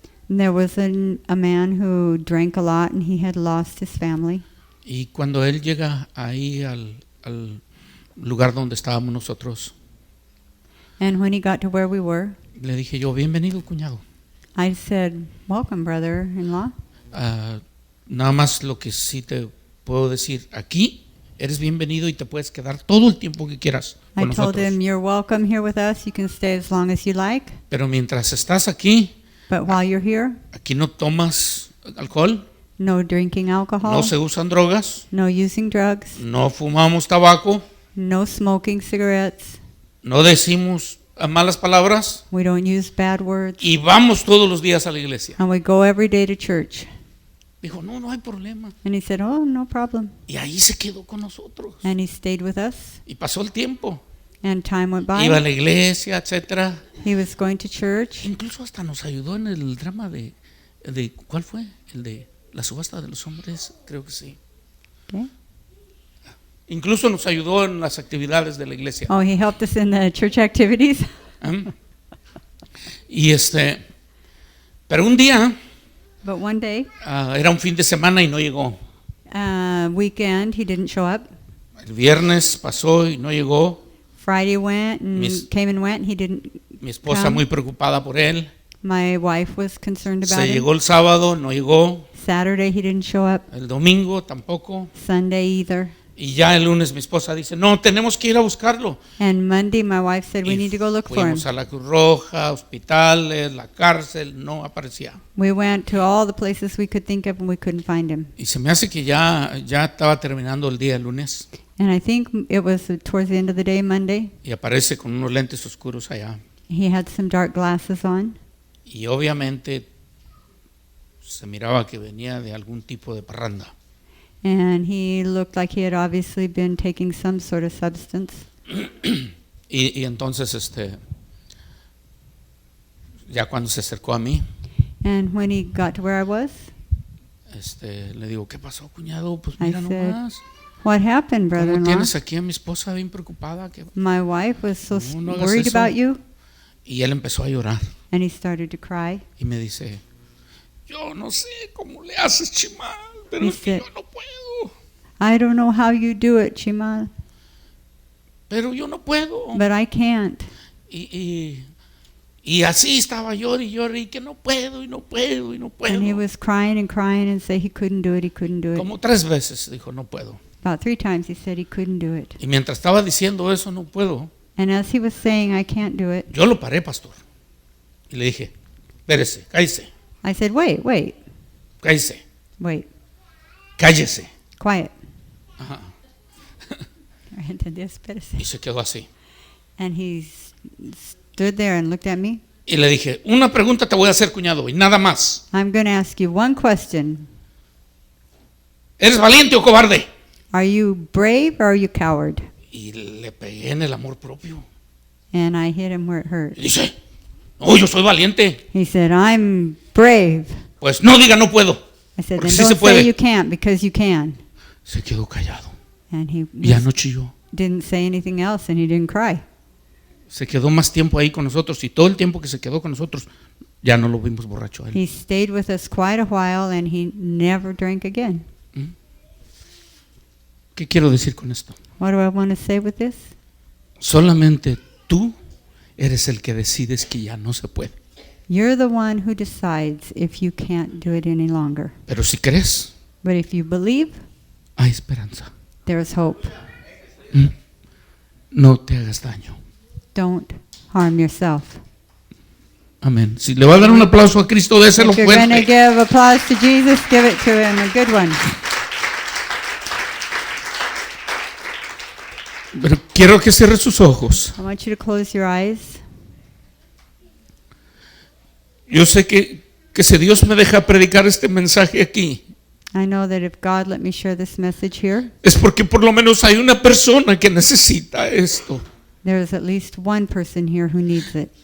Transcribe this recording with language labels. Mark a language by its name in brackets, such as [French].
[English] And there was a man who drank a lot, and he had lost his family. [Spanish] Y cuando él llega ahí al lugar donde estábamos nosotros, [English] And when he got to where we were, [Spanish] le dije yo, bienvenido cuñado. [English] I said, welcome, brother-in-law. [Spanish] Nada más lo que sí te puedo decir, aquí eres bienvenido y te puedes quedar todo el tiempo que quieras [English] I [Spanish] con [English] told [Spanish] nosotros. [English] him, you're welcome here with us. You can stay as long as you like. [Spanish] Pero mientras estás aquí, [English] But while you're here, [Spanish] aquí no tomas alcohol, [English] no drinking alcohol, [Spanish] no se usan drogas, [English] no using drugs, [Spanish] no fumamos tabaco, [English] no smoking cigarettes. [Spanish] no decimos malas palabras [English] We don't use bad words. [Spanish] y vamos todos los días a la iglesia. [English] And we go every day to church. [Spanish] Dijo, no hay problema. [English] And he said, oh, no problem. [Spanish] Y ahí se quedó con nosotros. [English] And he stayed with us. [Spanish] Y pasó el tiempo. [English] And time went [Spanish] Iba a [English] by. [Spanish] la iglesia, etcétera. [English] He was going to church. [Spanish] Incluso hasta nos ayudó en el drama de ¿cuál fue? El de la subasta de los hombres, creo que sí. Okay. Incluso nos ayudó en las actividades de la iglesia. [English] Oh, he helped us in the church activities. [Spanish] Y pero un día, [English] But one day, [Spanish] era un fin de semana y no llegó. [English] weekend, he didn't show up. [Spanish] El viernes pasó y no llegó. [English] Friday went and came and went. He didn't. [Spanish] Mi esposa [English] Come. [Spanish] muy preocupada por él. [English] My wife was concerned about [Spanish] Se [English] him. [Spanish] llegó el sábado, no llegó. [English] Saturday, he didn't show up. [Spanish] El domingo tampoco. [English] Sunday either. [Spanish] Y ya el lunes mi esposa dice, no, tenemos que ir a buscarlo. [English] And Monday, my wife said, we [Spanish] Y [English] need to go look for him. [Spanish] fuimos a la Cruz Roja, hospitales, la cárcel, no aparecía. [English] We went to all the places we could think of, and we couldn't find him. [Spanish] Y se me hace que ya estaba terminando el día el lunes [English] And I think it was towards the end of the day, Monday, [Spanish] y aparece con unos lentes oscuros allá. [English] He had some dark glasses on, [Spanish] y obviamente se miraba que venía de algún tipo de parranda. [English] and he looked like he had obviously been taking some sort of substance. [Spanish] Y entonces ya cuando se acercó a mí, [English] And when he got to where I was, [Spanish] le digo, ¿qué pasó, cuñado? Pues [English] I [Spanish] mira [English] said, [Spanish] nomás, [English] "What happened, [Spanish] ¿cómo [English] brother-in-law? [Spanish] tienes aquí a mi esposa bien preocupada? [English] My wife was so [Spanish] No hagas [English] worried [Spanish] eso." [English] about you." [Spanish] Y él empezó a llorar [English] And he started to cry. [Spanish] y me dice, yo no sé cómo le haces, Chimal, pero [English] He [Spanish] es que [English] said- [Spanish] yo no puedo, [English] I don't know how you do it, Chimal, [Spanish] pero yo no puedo. [English] but I can't. [Spanish] Y así estaba llorando y llorando y que no puedo y no puedo y no [English] And he [Spanish] puedo. [English] was crying and say he couldn't do it, he couldn't do it. [Spanish] Como 3 veces dijo, no puedo. [English] About 3 times he said he couldn't do it. [Spanish] Y mientras estaba diciendo eso, no puedo, [English] And as he was saying, I can't do it, [Spanish] yo lo paré, pastor. Y le dije, espérese, cállese, [English] I said, wait, [Spanish] cállese, cállese. [English] quiet. Ajá. [Spanish] ¿Entendés? Espérese. Y se quedó así. [English] And he stood there and looked at me. [Spanish] Y le dije, una pregunta te voy a hacer, cuñado, y nada más. [English] I'm going to ask you one question. [Spanish] ¿Eres valiente o cobarde? [English] Are you brave or are you coward? [Spanish] Y le pegué en el amor propio. [English] And I hit him where it hurt. [Spanish] Y dice, no, yo soy valiente. [English] He said, I'm brave. [Spanish] Pues no diga no puedo. [English] I said, [Spanish] Porque [English] then [Spanish] sí se [English] don't [Spanish] puede. [English] say you can't because you can. [Spanish] Se quedó callado. [English] And he [Spanish] Ya no chilló. [English] didn't say anything else and he didn't cry. [Spanish] Se quedó más tiempo ahí con nosotros y todo el tiempo que se quedó con nosotros ya no lo vimos borracho a él. [English] He stayed with us quite a while and he never drank again. [Spanish] ¿Qué quiero decir con esto? [English] What do I want to say with this? [Spanish] Solamente tú eres el que decides que ya no se puede. [English] You're the one who decides if you can't do it any longer. [Spanish] Pero si crees, [English] But if you believe, [Spanish] hay esperanza. [English] there's hope. [Spanish] No te hagas daño. [English] Don't harm yourself. [Spanish] Amén. Si le va a dar un aplauso a Cristo, déselo [English] If you're going to [Spanish] fuerte. [English] give applause to Jesus, give it to him, a good one. [Spanish] Pero quiero que cierre sus ojos. [English] I want you to close your eyes. [Spanish] Yo sé que si Dios me deja predicar este mensaje aquí, [English] I know that if God let me share this message here, [Spanish] es porque por lo menos hay una persona que necesita esto. [English] there's at least one person here who needs it.